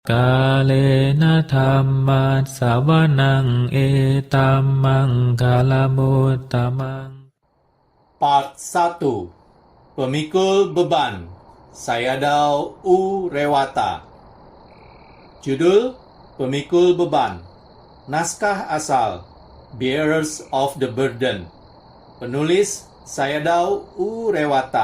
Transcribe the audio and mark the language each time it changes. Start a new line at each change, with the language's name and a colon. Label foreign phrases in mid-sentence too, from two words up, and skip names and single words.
Pali: กาเลนะธัมมัสสวนังเอตัมมังคาลมุตตมัง
English: Part 1.
Indonesian: Pemikul Beban Sayadaw U Rewata. Judul Pemikul Beban. Naskah asal Bearers of the Burden. Penulis Sayadaw U Rewata.